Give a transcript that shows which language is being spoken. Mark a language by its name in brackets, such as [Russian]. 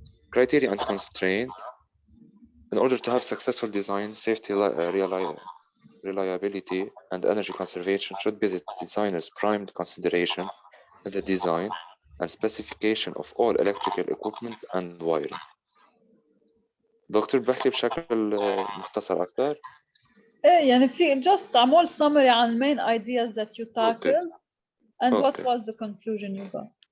[English] Criteria and constraint. In order to have successful design, safety, reliability, and energy conservation should be the designer's prime consideration in the design and specification of all electrical equipment and wiring. [Arabic] دكتور بحكي بشكل مختصر أكثر. إيه يعني في [English] just عمول summary عن main ideas that you tackled and what was the conclusion you got.